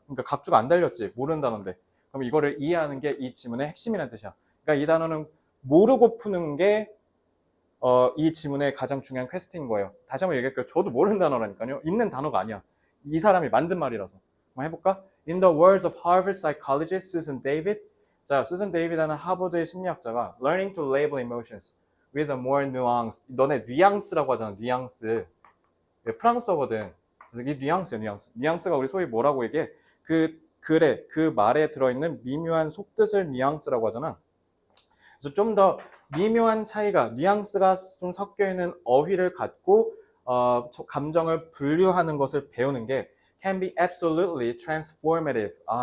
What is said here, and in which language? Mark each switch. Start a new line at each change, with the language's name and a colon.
Korean: 그러니까 각주가 안 달렸지. 모르는 단어인데. 그럼 이거를 이해하는 게 이 지문의 핵심이라는 뜻이야. 그러니까 이 단어는 모르고 푸는 게 이 지문의 가장 중요한 퀘스트인 거예요. 다시 한번 얘기할게요. 저도 모르는 단어라니까요. 있는 단어가 아니야. 이 사람이 만든 말이라서. 한번 해볼까?
English: In the words of Harvard psychologist Susan David.
Korean: 자, 수산 데이비드는 하버드의 심리학자가
English: learning to label emotions with a more nuance.
Korean: 너네 뉘앙스라고 하잖아. 뉘앙스. 프랑스어거든. 그래서 이 뉘앙스야, 뉘앙스. 뉘앙스가 우리 소위 뭐라고 얘기해? 그 글에, 그 말에 들어있는 미묘한 속뜻을 뉘앙스라고 하잖아. 그래서 좀 더 미묘한 차이가, 뉘앙스가 좀 섞여 있는 어휘를 갖고 감정을 분류하는 것을 배우는 게
English: can be absolutely transformative.